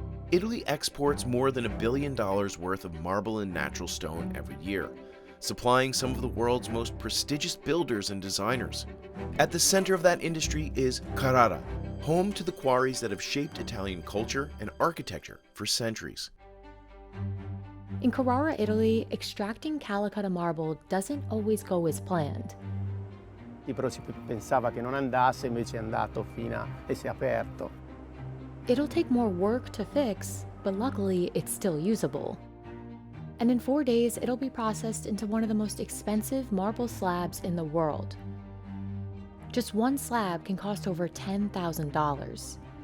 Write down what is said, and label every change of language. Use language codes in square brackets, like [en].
[en] Italy exports more than $1 billion worth of marble and natural stone every year, supplying some of the world's most prestigious builders and designers. At the center of that industry is Carrara, home to the quarries that have shaped Italian culture and architecture for centuries. In Carrara, Italy, extracting Calcutta marble doesn't always go as planned. [it] Però si pensava che non andasse, invece è andato e si è aperto. [en] It'll take more work to fix, but luckily it's still usable. And in 4 days, it'll be processed into one of the most expensive marble slabs in the world. Just one slab can cost over $10,000.